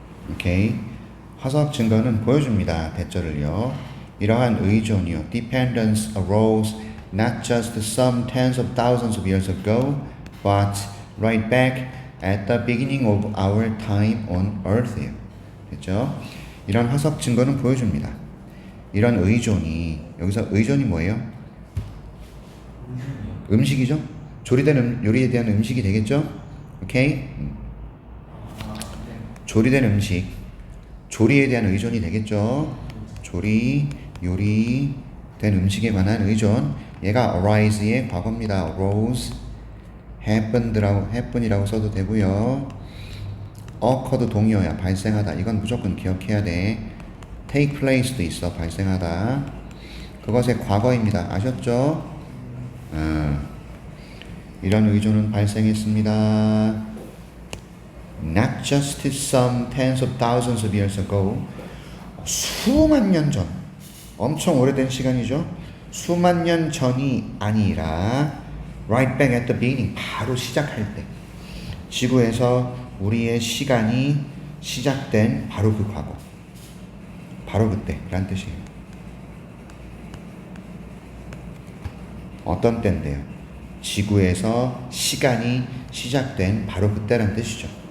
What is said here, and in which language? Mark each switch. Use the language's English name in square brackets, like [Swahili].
[Korean] 오케이. 화석 증거는 보여줍니다. 대절을요. 이러한 의존이요. [English] Dependence arose not just some tens of thousands of years ago, but right back at the beginning of our time on Earth. [Korean] 됐죠? 이런 화석 증거는 보여줍니다. 이런 의존이, 여기서 의존이 뭐예요? 음식이죠? 조리된 요리에 대한 음식이 되겠죠? 오케이? 조리된 음식, 조리에 대한 의존이 되겠죠? 조리, 요리, 된 음식에 관한 의존. 얘가 arise의 과거입니다. arose, happen이라고 써도 되고요. occurred 동의어야. 발생하다. 이건 무조건 기억해야 돼. take place도 있어. 발생하다. 그것의 과거입니다. 아셨죠? 이런 의존은 발생했습니다. [English] Not just some tens of thousands of years ago. [Korean] 수만 년 전. 엄청 오래된 시간이죠. 수만 년 전이 아니라 [English] right back at the beginning. [Korean] 바로 시작할 때. 지구에서 우리의 시간이 시작된 바로 그 과거. 바로 그때. 라는 뜻이에요. 어떤 때인데요? 지구에서 시간이 시작된 바로 그때라는 뜻이죠.